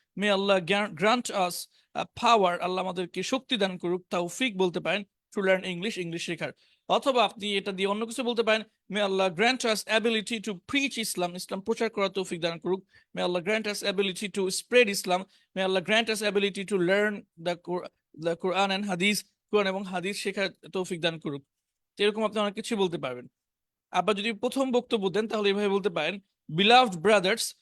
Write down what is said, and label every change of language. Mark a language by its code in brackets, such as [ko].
[en] may Allah grant us power, [bn] আল্লাহ আমাদেরকে শক্তি দান করুক। তৌফিক বলতে পারেন [en] to learn English, [bn] ইংলিশ শেখার। অথবা আপনি এটা দিয়ে অন্য কিছু বলতে পারেন। [en] may Allah grant us ability to preach Islam, [bn] ইসলাম প্রচার করার তৌফিক দান করুক। [en] May Allah grant us ability to spread Islam. May Allah grant us ability to learn the Quran and Hadith, [bn] কোরআন এবং হাদিস শেখার তৌফিক দান করুক। এরকম আপনি অনেক কিছু বলতে পারবেন। আবার যদি প্রথম বক্তব্য দেন তাহলে এভাবে বলতে পারেন, [en] beloved brothers,